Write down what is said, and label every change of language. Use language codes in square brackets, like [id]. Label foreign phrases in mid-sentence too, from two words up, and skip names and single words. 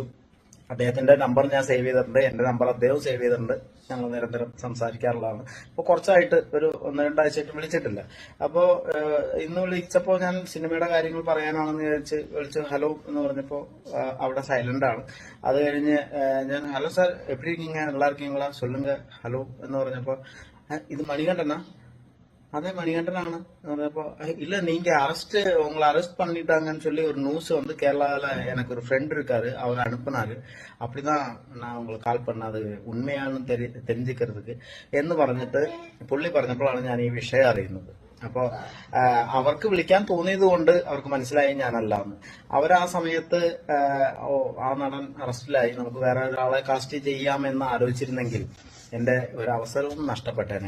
[ml] അദ്ദേഹത്തിന്റെ നമ്പർ ഞാൻ സേവ് ചെയ്തിട്ടുണ്ട്, എന്റെ നമ്പർ അദ്ദേഹം സേവ് ചെയ്തിട്ടുണ്ട്. ഞങ്ങൾ നിരന്തരം സംസാരിക്കാറുള്ളതാണ്. അപ്പോൾ കുറച്ചായിട്ട് ഒരു 1-2 ആഴ്ചയായിട്ട് വിളിച്ചിട്ടില്ല. അപ്പോൾ ഇന്ന് വിളിച്ചപ്പോൾ ഞാൻ സിനിമയുടെ കാര്യങ്ങൾ പറയാനാണെന്ന് വിളിച്ചു. ഹലോ എന്ന് പറഞ്ഞപ്പോൾ അവിടെ സൈലന്റ് ആണ്. അത് കഴിഞ്ഞ് ഞാൻ [en] hello sir [ta] எப்படி இருக்கீங்க, நல்லா இருக்கீங்களா, சொல்லுங்க [ml] ഹലോ എന്ന് പറഞ്ഞപ്പോൾ ഇത് മണികണ്ഠനാ? [ta] அதே மணிகண்டனான அப்போ இல்ல நீங்க உங்களை அரெஸ்ட் பண்ணிட்டாங்கன்னு சொல்லி ஒரு நியூஸ் வந்து கேரளால எனக்கு ஒரு ஃப்ரெண்ட் இருக்காரு, அவர் அனுப்புனாரு. அப்படிதான் நான் உங்களுக்கு கால் பண்ணது உண்மையானென்று தெரிஞ்சுக்கிறதுக்கு [ml] എന്ന് പറഞ്ഞിട്ട് പുള്ളി പറഞ്ഞപ്പോഴാണ് ഞാൻ ഈ വിഷയം അറിയുന്നത്. അപ്പോ അവർക്ക് വിളിക്കാൻ തോന്നിയത് കൊണ്ട് അവർക്ക് മനസ്സിലായി ഞാനല്ലാന്ന്. അവരാ സമയത്ത് ആ നടൻ അറസ്റ്റിലായി, നമുക്ക് വേറെ ഒരാളെ കാസ്റ്റ് ചെയ്യാമെന്ന് ആലോചിച്ചിരുന്നെങ്കിൽ എന്റെ ഒരു അവസരവും നഷ്ടപ്പെട്ടേനെ.